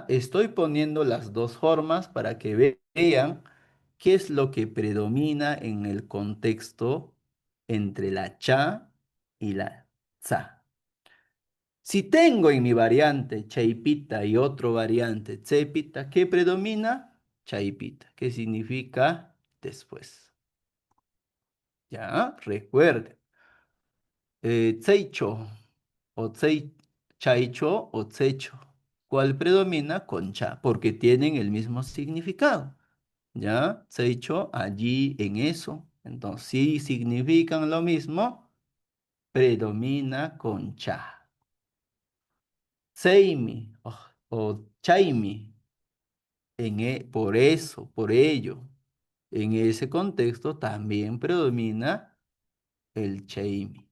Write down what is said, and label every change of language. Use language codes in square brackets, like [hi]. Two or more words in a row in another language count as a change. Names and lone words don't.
[es] Estoy poniendo las dos formas para que vean qué es lo que predomina en el contexto entre la cha y la za. Si tengo en mi variante chaipita y otro variante tsepita, ¿qué predomina? Chaipita, que significa después. Ya, recuerden. [qu] Tseicho o chaicho o tsecho. [es] ¿Cuál predomina? Concha, porque tienen el mismo significado. ¿Ya? Tseicho, allí en eso. Entonces, si significan lo mismo, predomina concha. Seimi o chaimi, por eso, por ello, en ese contexto también predomina el chaimi.